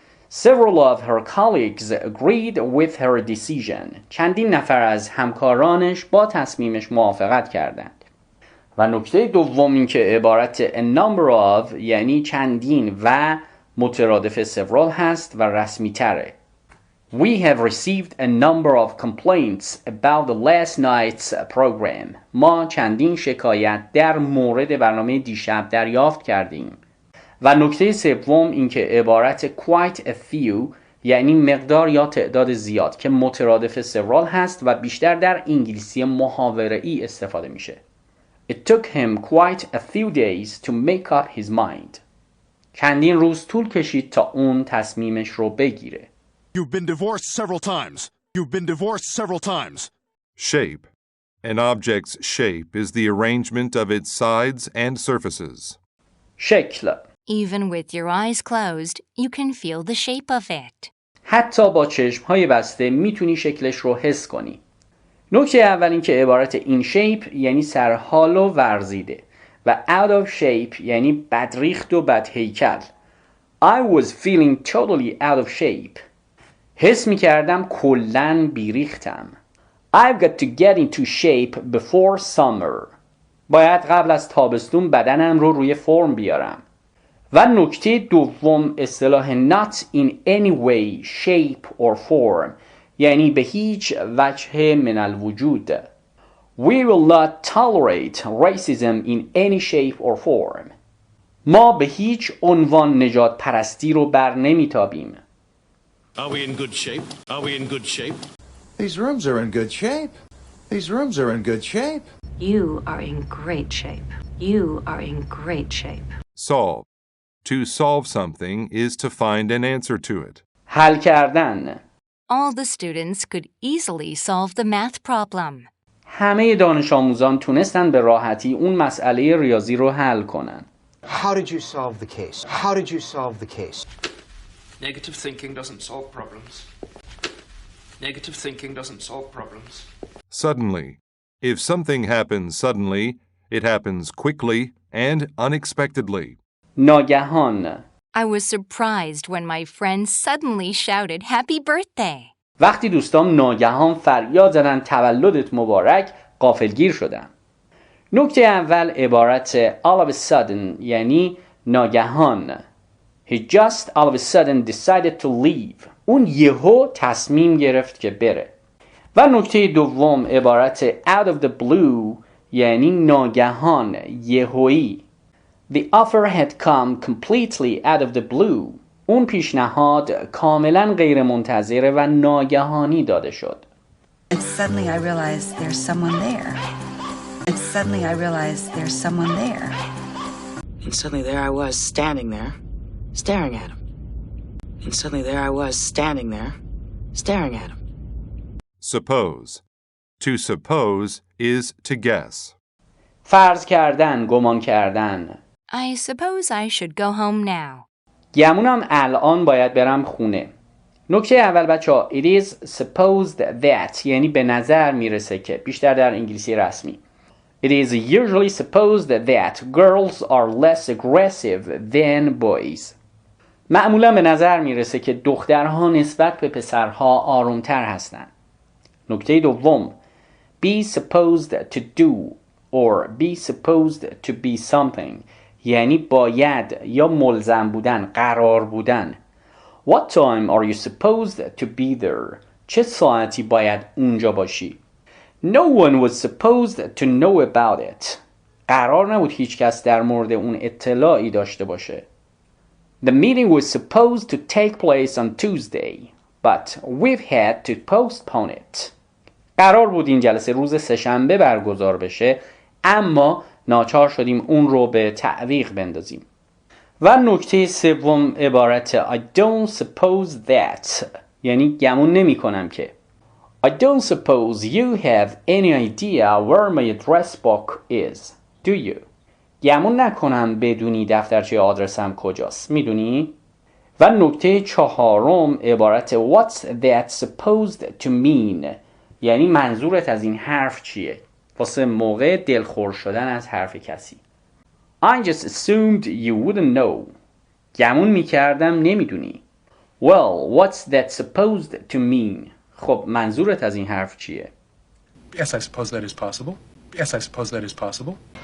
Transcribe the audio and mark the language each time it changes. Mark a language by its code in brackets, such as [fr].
[en] Several of her colleagues agreed with her decision. [fa] چندین نفر از همکارانش با تصمیمش موافقت کردند. و نکته دوم این که عبارت [en] a number of [fa] یعنی چندین و مترادف several هست و رسمی تره. [en] We have received a number of complaints about the last night's program. [fa] ما چندین شکایت در مورد برنامه دیشب دریافت کردیم. و نکته سوم این که عبارت [en] quite a few [fa] یعنی مقدار یا تعداد زیاد که مترادف several هست و بیشتر در انگلیسی محاوره‌ای استفاده میشه. [en] It took him quite a few days to make up his mind. [fa] چندین روز طول کشید تا اون تصمیمش رو بگیره. [en] You've been divorced several times. You've been divorced several times. Shape. An object's shape is the arrangement of its sides and surfaces. [fa] شکل. [en] Even with your eyes closed, you can feel the shape of it. [fa] حتی با چشم‌های بسته میتونی شکلش رو حس کنی. نکته اول این که عبارت [en] in shape [fa] یعنی سرحال و ورزیده و [en] out of shape [fa] یعنی بدریخت و بدهیکل. [en] I was feeling totally out of shape. [fa] حس می‌کردم کلاً بیریختم. [en] I've got to get into shape before summer. [fa] باید قبل از تابستون بدنم رو روی فرم بیارم. و نکته دوم اصطلاح [en] not in any way, shape or form [fa] یعنی به هیچ وجه من الوجود. [en] We will not tolerate racism in any shape or form. [fa] ما به هیچ عنوان نژاد پرستی رو بر نمیتابیم. [en] Are we in good shape? Are we in good shape? These rooms are in good shape. These rooms are in good shape. You are in great shape. You are in great shape. Solve. To solve something is to find an answer to it. [fa] حل کردن. [en] All the students could easily solve the math problem. [fa] همه دانش آموزان تونستن به راحتی اون مسئله ریاضی رو حل کنن. [en] How did you solve the case? How did you solve the case? Negative thinking doesn't solve problems. Negative thinking doesn't solve problems. Suddenly. If something happens suddenly, it happens quickly and unexpectedly. [fa] ناگهان. [en] I was surprised when my friend suddenly shouted happy birthday. [fa] وقتی دوستام ناگهان فریاد زدن تولدت مبارک، غافلگیر شدم. نکته اول عبارت [en] all of a sudden [fa] یعنی ناگهان. [en] He just all of a sudden decided to leave. [fa] اون یهو تصمیم گرفت که بره. و نکته دوم عبارت [en] out of the blue [fa] یعنی ناگهان، یهویی. [en] The offer had come completely out of the blue. [fa] اون پیشنهاد کاملا غیر منتظره و ناگهانی داده شد. [en] And suddenly I realized there's someone there. And suddenly I realized there's someone there. And suddenly there I was standing there, staring at him. And suddenly there I was standing there, staring at him. Suppose. To suppose is to guess. [fa] فرض کردن، گمان کردن. [en] I suppose I should go home now. [fa] گمونم الان باید برم خونه. نکته اول بچه‌ها [en] it is supposed that [fa] یعنی به نظر میرسه که بیشتر در انگلیسی رسمی. [en] It is usually supposed that girls are less aggressive than boys. [fa] معمولا به نظر میرسه که دخترها نسبت به پسرها آرومتر هستند. نکته دوم [en] be supposed to do or be supposed to be something [fa] یعنی باید یا ملزم بودن، قرار بودن. [en] What time are you supposed to be there? [fa] چه ساعتی باید اونجا باشی؟ [en] No one was supposed to know about it. [fa] قرار نبود هیچ کس در مورد اون اطلاعی داشته باشه. [en] The meeting was supposed to take place on Tuesday, but we've had to postpone it. [fa] قرار بود این جلسه روز سه‌شنبه برگزار بشه، اما ناچار شدیم اون رو به تعویق بندازیم. و نکته سوم عبارت [en] I don't suppose that [fa] یعنی گمون نمی کنم که. [en] I don't suppose you have any idea where my address book is. Do you? [fa] گمون نکنم بدونی دفترچه آدرسم کجاست. میدونی؟ و نکته چهارم عبارت [en] What's that supposed to mean [fa] یعنی منظورت از این حرف چیه؟ واسه موقع دلخور شدن از حرف کسی. [en] I just assumed you wouldn't know. [fa] گمون میکردم نمیدونی. [en] Well, what's that supposed to mean? [fa] خب منظورت از این حرف چیه؟ [en] Yes, I suppose that is possible. Yes, I suppose that is possible.